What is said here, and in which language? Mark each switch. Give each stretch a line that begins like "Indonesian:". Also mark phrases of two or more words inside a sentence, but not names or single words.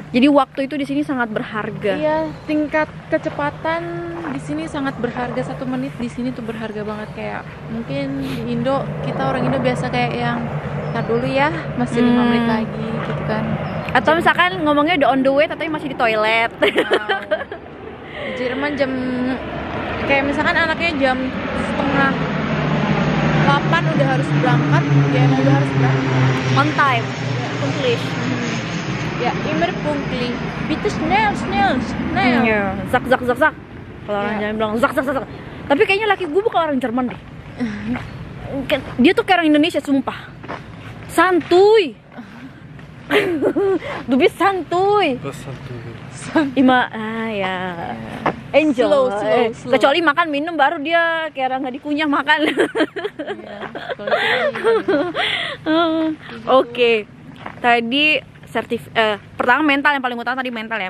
Indonesian: Jadi waktu itu di sini sangat berharga. Iya, tingkat kecepatan di sini sangat berharga. 1 menit di sini tuh berharga banget. Kayak mungkin di Indo, kita orang Indo biasa kayak yang tar dulu ya, masih 5 menit lagi gitu kan. Atau misalkan ngomongnya udah
English: on the way
Indonesian: tapi masih di toilet. Wow. Di Jerman jam kayak misalkan anaknya jam setengah 8 udah harus berangkat, ya emang udah harus berangkat.
English: On time,
German: pünktlich. Ya, immer pünktlich. Bitte schnell, schnell, schnell.
Indonesian: Iya, zak zak zak zak. Kalau orang Iya. Jerman bilang zak zak zak zak. Tapi kayaknya laki gue bukan orang Jerman deh. Dia tuh kayak orang Indonesia, sumpah. Santuy.
German: Du bist santuy. Was hast du?
Indonesian: Ya. Angel. Slow. Kecuali makan minum baru dia kayak orang nggak dikunyah makan. Iya, kalau kita Oke. Tadi pertama mental, yang paling utama tadi mental ya.